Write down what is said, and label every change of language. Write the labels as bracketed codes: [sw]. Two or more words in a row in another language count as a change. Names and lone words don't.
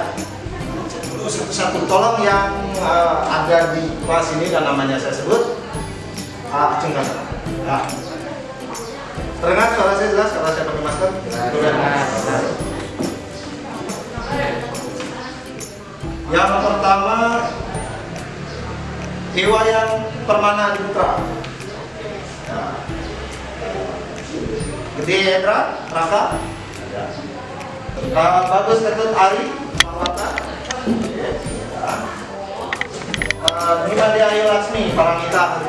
[id] Satu tolong yang ada di kelas ini dan namanya saya sebut, acungkan. Ya. Terdengar suara saya jelas karena saya pakai masker? Yang pertama, Iwayan Permana Diputra. Ya. Gede Edra, Raka. Ya. Bagus Ketut Ari, Marwata. Nimade Ayu Laksmi, Parangita.